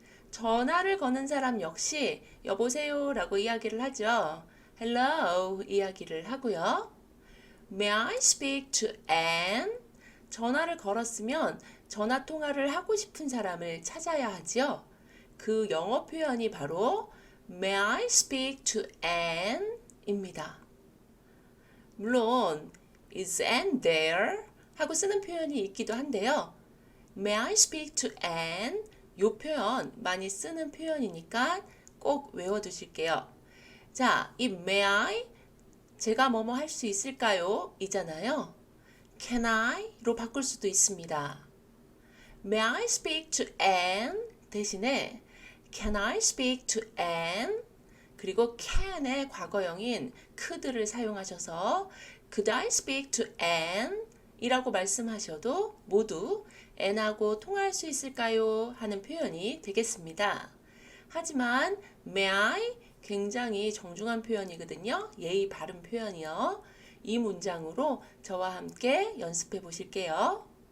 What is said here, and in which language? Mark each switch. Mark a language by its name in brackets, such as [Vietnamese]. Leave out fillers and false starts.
[Korean] 전화를 거는 사람 역시 여보세요 라고 이야기를 하죠. hello 이야기를 하고요. [English] May I speak to Anne? [Korean] 전화를 걸었으면 전화 통화를 하고 싶은 사람을 찾아야 하죠. 그 영어 표현이 바로 [English] May I speak to Anne? [Korean] 입니다. [English] 물론 Is Anne there? [Korean] 하고 쓰는 표현이 있기도 한데요. [English] May I speak to Anne? [Korean] 이 표현 많이 쓰는 표현이니까 꼭 외워두실게요. 자, 이 [English] May I? [Korean] 제가 뭐뭐 할 수 있을까요? 이잖아요. can I로 바꿀 수도 있습니다. [English] May I speak to Anne? [Korean] 대신에 [English] can I speak to Anne? [Korean] 그리고 can의 과거형인 could를 사용하셔서 [English] could I speak to Anne? [Korean] 이라고 말씀하셔도 모두 Anne하고 통화할 수 있을까요? 하는 표현이 되겠습니다. 하지만 may I 굉장히 정중한 표현이거든요. 예의 바른 표현이요. 이 문장으로 저와 함께 연습해 보실게요.